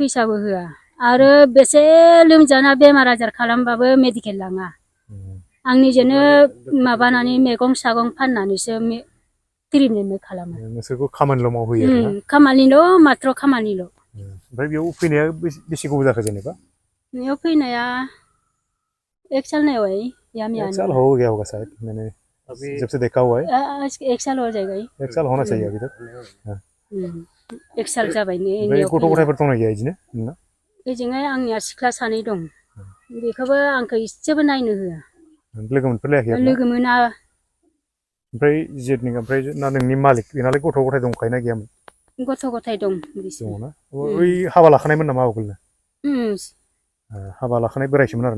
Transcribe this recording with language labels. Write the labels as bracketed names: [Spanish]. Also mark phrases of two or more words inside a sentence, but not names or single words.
[Bodo] फैसाबो होआ आरो बेसे लोमजाना बेमार आजार खालामबाबो मेडिकेल लाङा आंनिजोंनो माबानानै मैगं सागं फाननानैसो ट्रिटमेन्ट खालामो नोंसोरखौ खामानिल' मावहोयो आरोना खामानिल' माथ्र खामानिल' ओमफ्राय बेयाव फैनाया बेसे गोबाव जाखो जेनेबा बेयाव फैनाया [Hindi] 1 साल नहीं हुआ एक साल हो गया होगा शायद मैंने जब से देखा हुआ है 1 साल हो जाएगा 1 साल होना चाहिए अभी तक [Bodo] 1 साल जाबाय गथ' गथायफोर दंना गैया बिदिनो नोंना बेजोंहाय आंनिया सिख्ला सानै दं बेखौबो आंखौ इसेबो नायनो होआ लोगो मोनफेरलायाखै आरोना लोगो मोना ओमफ्राय जेथनिक ओमफ्राय ना नोंनि मालिक बेनालाय गथ' गथाय दंखायोना गैयामोन गथ' गथाय दं दङना ओइ हाबा लाखानायमोन नामा आवगोलनो हाबा लाखानाय बोरायसोमोन आरोना